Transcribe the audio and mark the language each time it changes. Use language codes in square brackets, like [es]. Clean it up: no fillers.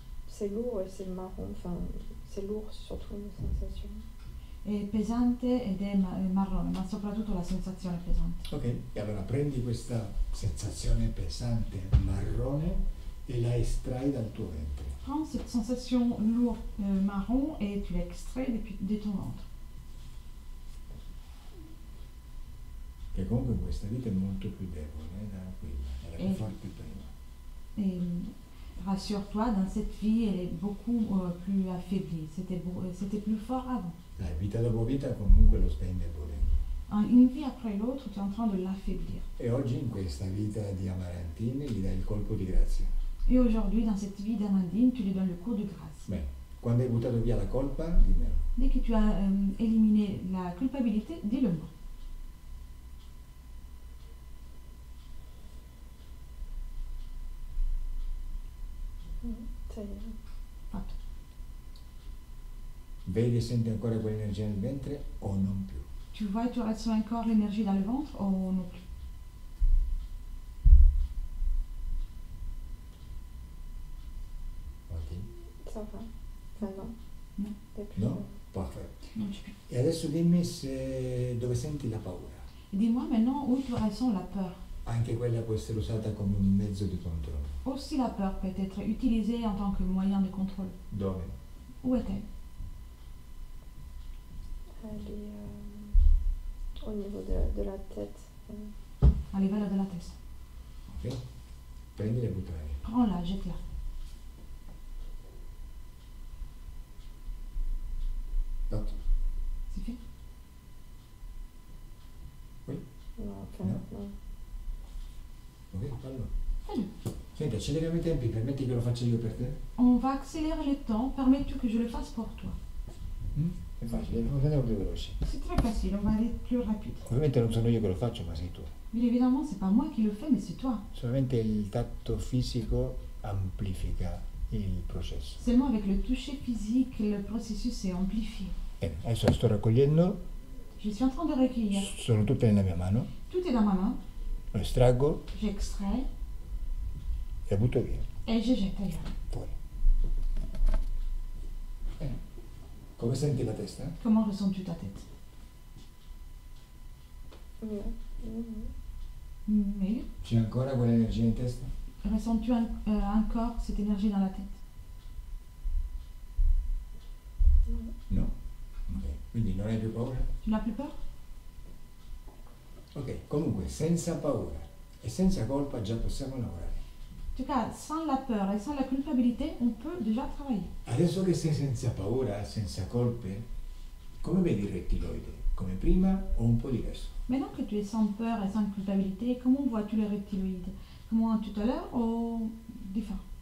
[fr] C'est lourd et c'est marron, enfin c'est lourd surtout une sensation. [it] È pesante ed è marrone, ma soprattutto la sensazione è pesante. Ok, e allora prendi questa sensazione pesante marrone e la estrai dal tuo ventre. [fr] Prends cette sensation lourde marron et tu l'extrais de ton ventre. [it] Che comunque in questa vita è molto più debole da quella, era più forte prima. [fr] Et rassure-toi, dans cette vie, elle est beaucoup plus affaiblie. C'était plus fort avant. [it] Vita dopo vita comunque lo stai indebolendo. [fr] Une vie après l'autre, tu es en train de l'affaiblir. [it] E oggi in questa vita di Amarantine gli dai il colpo di grazia. [fr] Et aujourd'hui, dans cette vie d'Amandine, tu lui donnes le cours de grâce. [it] Bene, quando hai buttato via la colpa, dimmelo. [fr] Dès que tu as éliminé la culpabilité, dis-le-moi. Ça y est. [it] Fatto. Vedi e senti ancora quell'energia nel ventre o non più? [fr] Tu vois et tu ressens encore l'énergie dans le ventre ou non plus? Ok. Ça va. Enfin non. [it] No. [fr] Depuis, [it] No? Perfetto. Non c'è più. E adesso dimmi dove senti la paura. [fr] Dis-moi maintenant où tu ressens la peur. [it] Anche quella può essere usata come un mezzo di controllo. [fr] Aussi la peur peut être utilisée en tant que moyen de contrôle. [it] Dove? [fr] Où est-elle? elle est au niveau de la tête. [it] À livello della testa. Ok? Prendila e buttala via. [fr] Prends-la, jette-la. [it] Fatto? [fr] C'est fait? Non, enfin, [it] No? [fr] non. [it] Ok, fallo. Fallo. Senti, acceleriamo i tempi, permetti che lo faccia io per te? [fr] On va accélérer le temps. Permets-tu que je le fasse pour toi? Mm? [it] È facile, andiamo più veloci. [fr] C'est très facile, on va aller plus rapide. [it] Ovviamente non sono io che lo faccio, ma sei tu. [fr] Mais évidemment, c'est pas moi qui le fais, mais c'est toi. [it] Solamente il tatto fisico amplifica il processo. [fr] Seulement avec le toucher physique, le processus est amplifié. [it] Bene, adesso la sto raccogliendo, [fr] Je suis en train de recueillir. [it] sono tutte nella mia mano, [fr] Tout est dans ma main, [it] lo estraggo [fr] j'extrais [it] e la butto via, [fr] et je jette ailleurs. [it] fuori. Bene. Come senti la testa? [fr] Comment ressens-tu ta tête? Mieux. Mais [it] C'è ancora quell'energia in testa? [fr] ressens-tu encore cette énergie dans la tête? [it] No. Ok, quindi non hai più paura? [fr] Tu n'as plus peur? [it] Ok, comunque senza paura e senza colpa già possiamo lavorare. [fr] En tout cas, sans la peur et sans la culpabilité, on peut déjà travailler. [it] Adesso che sei senza paura, senza colpe, come vedi il rettiloide? Come prima o un po' diverso? [fr] Maintenant que tu es sans peur et sans culpabilité, comment vois-tu le reptiloïde? Comment tout à l'heure ou différent?